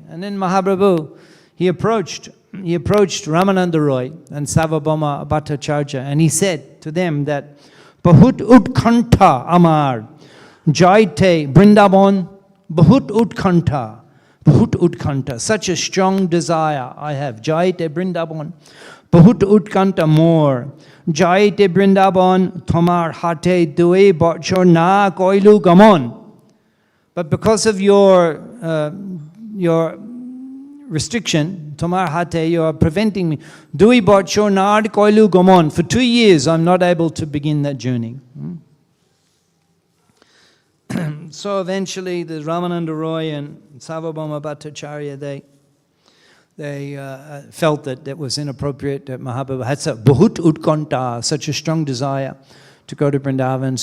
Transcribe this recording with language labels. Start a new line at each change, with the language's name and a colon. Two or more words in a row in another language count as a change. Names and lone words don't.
English: And then Mahaprabhu, he approached Ramananda Roy and Sarvabhauma Bhattacharya, and he said to them that,
Bangla: বহুত উৎকণ্ঠা আমার, যাইতে বৃন্দাবন, বহুত উৎকণ্ঠা,
English: such a strong desire I have,
Bangla: যাইতে বৃন্দাবন, বহুত উৎকণ্ঠা মোর, যাইতে বৃন্দাবন, তোমার হাতে দুই বছর না কৈলুঁ গমন.
English: But because of your restriction,
Bangla: তোমার হাতে,
English: you are preventing me.
Bangla: দুই বছর না কৈলুঁ গমন.
English: For 2 years, I'm not able to begin that journey. So eventually, the Ramananda Roy and Sarvabhauma Bhattacharya, they felt that it was inappropriate that Mahaprabhu had
Bangla: বহুত উৎকণ্ঠা,
English: such a strong desire to go to Vrindavan.